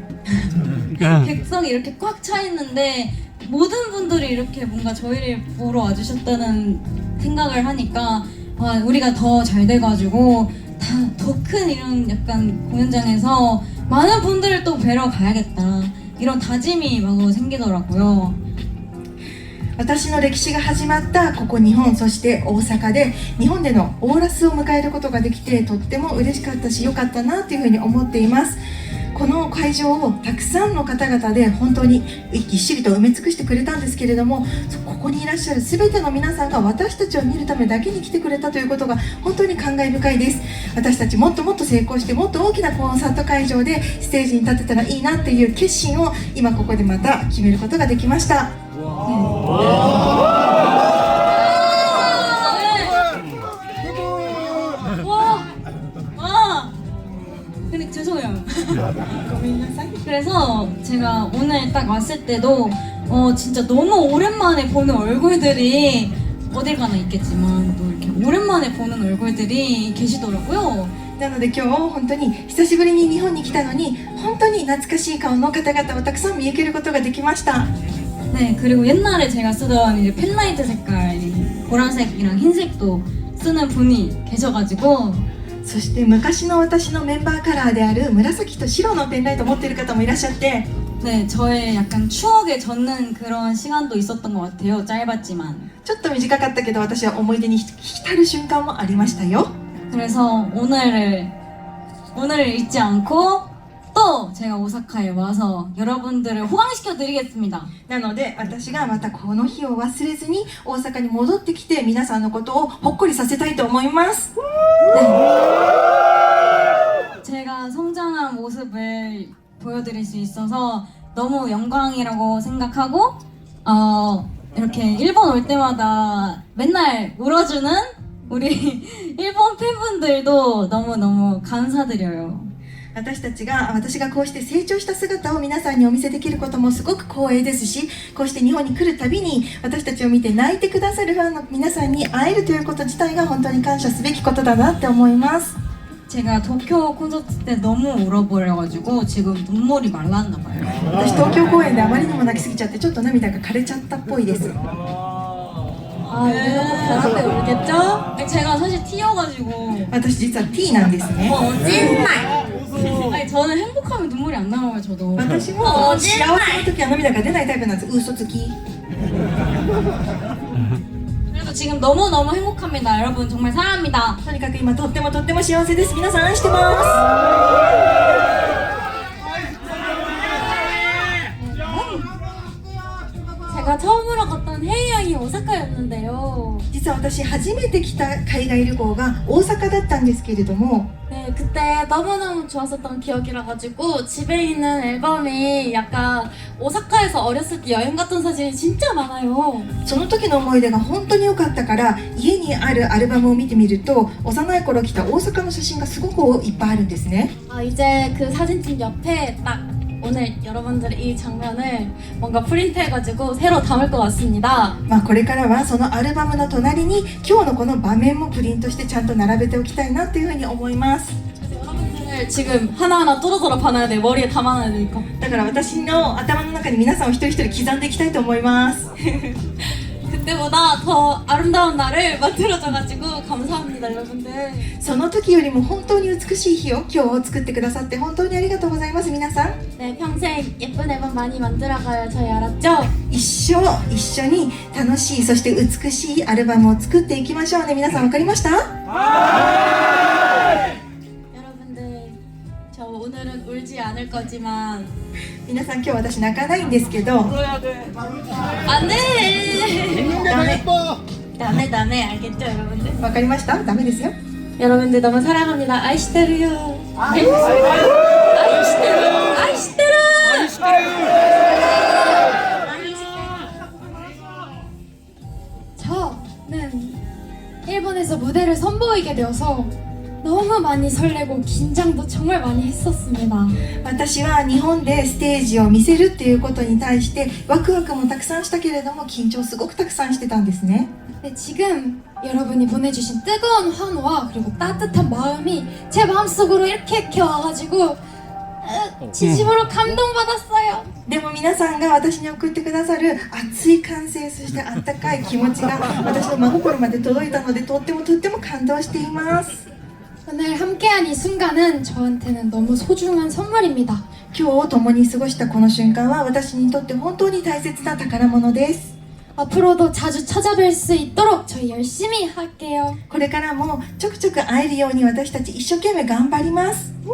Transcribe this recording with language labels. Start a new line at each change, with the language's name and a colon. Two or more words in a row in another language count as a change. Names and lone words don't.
Korean: 객석이 이렇게 꽉 차 있는데 모든 분들이 이렇게 뭔가 저희를 보러 와주셨다는 생각을 하니까 와, 우리가 더 잘 돼가지고 더 큰 이런 약간 공연장에서 많은 분들을 또 뵈러 가야겠다 이런 다짐이 마구 생기더라고요.
Japanese: 私の歴史が始まったここ日本、そして大阪で日本でのオーラスを迎えることができてとっても嬉しかったし良かったなというふうに思っています。この会場をたくさんの方々で本当にぎっしりと埋め尽くしてくれたんですけれども、ここにいらっしゃる全ての皆さんが私たちを見るためだけに来てくれたということが本当に感慨深いです。私たちもっともっと成功してもっと大きなコンサート会場でステージに立てたらいいなっていう決心を今ここでまた決めることができました。
Korean: 근데 죄송해요. 그래서 제가 오늘 딱 왔을 때도 진짜 너무 오랜만에 보는 얼굴들이 어딜 가나 있겠지만 또 이렇게 오랜만에 보는 얼굴들이 계시더라고요.
Japanese: なので今日本当に久しぶりに日本に来たのに本当に懐かしい顔の方々をたくさん見受けることができました。
Korean: 네, 그리고 옛날에 제가 쓰던 이제 펜라이트 색깔 보라색이랑 흰색도 쓰는 분이 계셔가지고
Japanese: そして昔の私のメンバーカラーである紫と白のペンライトを持っている方もいらっしゃって、
Korean: 네, 저의 약간 추억에 젖는 그런 시간도 있었던 것 같아요. 짧았지만.
Japanese: ちょっと短かったけど私は思い出に浸る瞬間もありましたよ。
Korean: 그래서 오늘을 잊지 않고 또 제가 오사카에 와서 여러분들을 호강시켜 드리겠습니다.
Japanese: なので私がまたこの日を忘れずに大阪に戻ってきて皆さんのことをほっこりさせたいと思います。
Korean: 네. 제가 성장한 모습을 보여드릴 수 있어서 너무 영광이라고 생각하고 이렇게 일본 올 때마다 맨날 울어주는 우리 일본 팬분들도 너무너무 감사드려요.
Japanese: 私がこうして成長した姿を皆さんにお見せできることもすごく光栄ですし、こうして日本に来るたびに私たちを見て泣いてくださるファンの皆さんに会えるということ自体が本当に感謝すべきことだなって思います。
Korean: 제가 도쿄 콘서트 때 너무 울어버려가지고 지금 눈물이 말랐나 봐요.
Japanese: 私東京公演であまりにも泣きすぎちゃってちょっと涙が枯れちゃったっぽいです。
Korean: 아, 별한테 울겠죠? 제가 사실 T여가지고
Japanese: 私実は T なんですね。
Korean: 거짓말! 아니 저는 행복하면 눈물이 안 나와요 저도.
Japanese: 私も幸せの時は涙が出ないタイプなんです。嘘つき。
Korean: 그래도 지금 너무너무 행복합니다. 여러분 정말 사랑합니다.
Japanese: とにかく今とっても幸せです。皆さん愛してます。
Korean: 제가 처음으로 갔던 해외여행이 오사카였는데요.
Japanese: 実は私初めて来た海外旅行が大阪だったんですけれども、
Korean: 네, 그때 너무너무 좋았었던 기억이라 가지고 집에 있는 앨범이 약간 오사카에서 어렸을 때 여행 갔던 사진이 진짜 많아요.
Japanese: その時の思い出が本当に良かったから家にあるアルバムを見てみると幼い頃来た大阪の写真がすごくいっぱいあるんですね。
Korean: 아, 이제 그 사진집 옆에 딱 오늘 여러분들의 이 장면을 뭔가 프린트해가지고 새로 담을 것 같습니다.
Japanese: まあこれからはそのアルバムの隣に今日のこの場面もプリントしてちゃんと並べておきたいなっていうふうに思います。
Korean: 그래서 여러분들을 지금 하나하나 뚜루뚜루 봐놔야 돼. 머리에 담아놔야 되니까.
Japanese: だから私の頭の中に皆さんを一人一人刻んでいきたいと思います。
Korean: 그때보다 더 아름다운 날을 만들어줘가지고 감사합니다, 여러분들.
Japanese: その時よりも本当に美しい日を今日作ってくださって本当にありがとうございます。皆さん
Korean: 네, 평생 예쁜 앨범 많이 만들어가요. 저희 알았죠?
Japanese: 一緒に楽しいそして美しいアルバムを作っていきましょうね。皆さん分かりました？
Korean: 여러분들, 저 오늘은 울지 않을 거지만
Japanese: 皆さん今日私泣かないんですけど
Korean: 안 돼!
Japanese: ダメ
Korean: 다음에 알겠죠, 여러분들?
Japanese: 分かりました？ダメですよ。
Korean: 여러분들 너무 사랑합니다.
Japanese: 愛してるよ。愛してる.
Korean: 저는 일본에서 무대를 선보이게 되어서 너무 많이 설레고 긴장도 정말 많이 했었습니다.
Japanese: 私は日本でステージを見せるっていうことに対してワクワクもたくさんしたけれども緊張すごくたくさんしてたんですね。
Korean: 근데 지금 여러분이 보내주신 뜨거운 환호와 그리고 따뜻한 마음이 제 마음속으로 이렇게 와가지고 진심으로 감동받았어요.
Japanese: でも皆さんが私に送ってくださる熱い歓声そしてあったかい気持ちが私の真心まで届いたのでとっても感動しています。
Korean: 오늘 함께한 이 순간은 저한테는 너무 소중한 선물입니다.
Japanese: 今日共に過ごしたこの瞬間は私にとって本当に大切な宝物です。
Korean: 앞으로도 자주 찾아뵐 수 있도록 저희 열심히 할게요.
Japanese: これからもちょくちょく会えるように私たち一生懸命頑張ります。